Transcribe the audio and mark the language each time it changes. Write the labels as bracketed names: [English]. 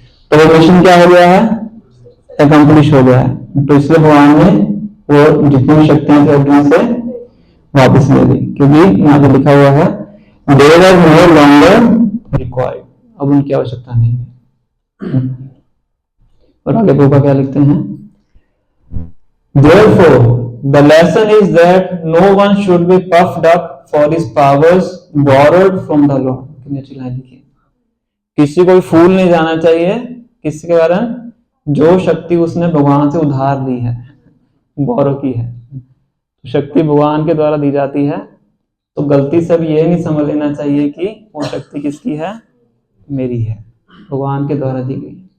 [Hindi] तो वो मिशन क्या हो गया है, अकम्प्लिश हो गया है। तो इसलिए भगवान ने वो जितनी शक्तियां थी अर्जुन से वापस ले ली, क्योंकि यहाँ पे लिखा हुआ है [English] they were no longer required, [Hindi] अब उनकी आवश्यकता नहीं है। और आगे प्रभुपाद क्या लिखते हैं, [English] therefore the lesson is that no one should be puffed up for his powers borrowed from the Lord. [Hindi] कितनी अच्छी लाइन लिखी, किसी को भी फूल नहीं जाना चाहिए, किसके कारण, जो शक्ति उसने भगवान से उधार ली है, बोरो की है। शक्ति भगवान के द्वारा दी जाती है, तो गलती से भी ये नहीं समझ लेना चाहिए कि वो शक्ति किसकी है, मेरी है, भगवान के द्वारा दी गई।